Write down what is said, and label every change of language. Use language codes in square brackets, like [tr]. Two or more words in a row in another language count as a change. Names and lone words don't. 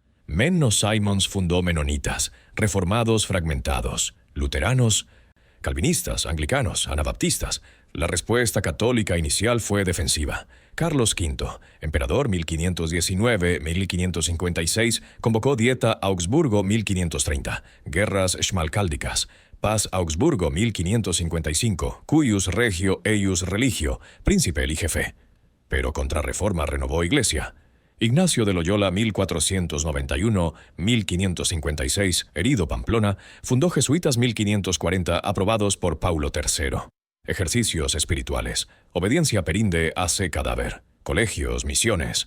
[es] Menno Simons fundó menonitas, reformados fragmentados, luteranos, calvinistas, anglicanos, anabaptistas. La respuesta católica inicial fue defensiva. Carlos V, emperador 1519-1556, convocó Dieta Augsburgo 1530, guerras schmalkáldicas, paz Augsburgo 1555, [la] cuius regio eius religio, [es] príncipe elige fe. Pero contrarreforma renovó Iglesia. Ignacio de Loyola 1491-1556, herido Pamplona, fundó jesuitas 1540 aprobados por Paulo III. Ejercicios espirituales, obediencia perinde hace cadáver, colegios, misiones.